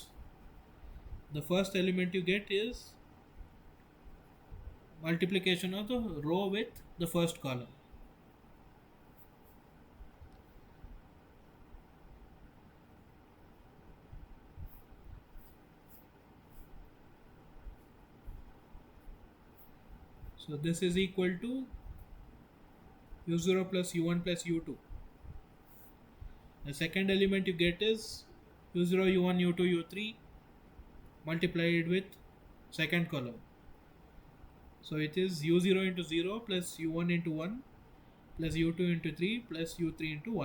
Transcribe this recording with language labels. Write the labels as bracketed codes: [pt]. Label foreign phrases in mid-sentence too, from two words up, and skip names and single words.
[en] The first element you get is multiplication of the row with the first column. So this is equal to u0 plus u1 plus u2. The second element you get is u0, u1, u2, u3 multiplied with second column. So it is u0 into 0 plus u1 into 1 plus u2 into 3 plus u3 into 1.